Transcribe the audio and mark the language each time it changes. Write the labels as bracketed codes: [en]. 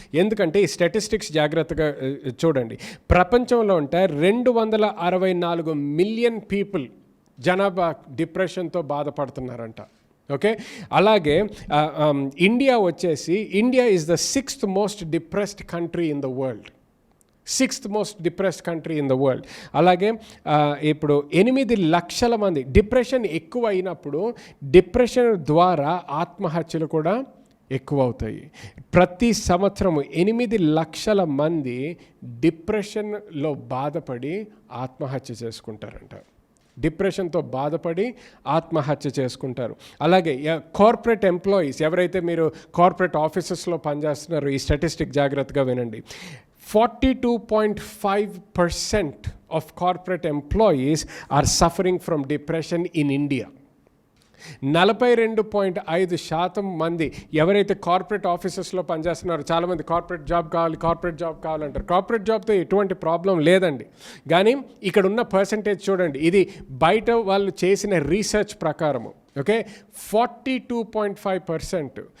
[te] ఎందుకంటే ఈ స్టాటిస్టిక్స్ జాగ్రత్తగా చూడండి. ప్రపంచంలో ఉంటే 264 మిలియన్ పీపుల్ జనాభా డిప్రెషన్తో బాధపడుతున్నారంట. [en] Okay, అలాగే India is the 6th most depressed country in the world. 6th most depressed country in the world. [te] అలాగే ఇప్పుడు 8 లక్షల మంది డిప్రెషన్ ఎక్కువ అయినప్పుడు డిప్రెషన్ ద్వారా ఆత్మహత్యలు కూడా ఎక్కువ అవుతాయి. ప్రతి సంవత్సరము 8 లక్షల మంది డిప్రెషన్లో బాధపడి ఆత్మహత్య చేసుకుంటారంట. డిప్రెషన్తో బాధపడి ఆత్మహత్య చేసుకుంటారు. అలాగే కార్పొరేట్ ఎంప్లాయీస్, ఎవరైతే మీరు కార్పొరేట్ ఆఫీసెస్లో పనిచేస్తున్నారో ఈ స్టాటిస్టిక్ జాగ్రత్తగా వినండి. [en] 42.5% of corporate employees are suffering from depression in India. [te] 42.5% మంది ఎవరైతే కార్పొరేట్ ఆఫీసెస్లో పనిచేస్తున్నారో, చాలామంది కార్పొరేట్ జాబ్ కావాలంటారు. కార్పొరేట్ జాబ్తో ఎటువంటి ప్రాబ్లం లేదండి, కానీ ఇక్కడ ఉన్న పర్సంటేజ్ చూడండి. ఇది బయట వాళ్ళు చేసిన రీసెర్చ్ ప్రకారము. ఓకే, 42.5%.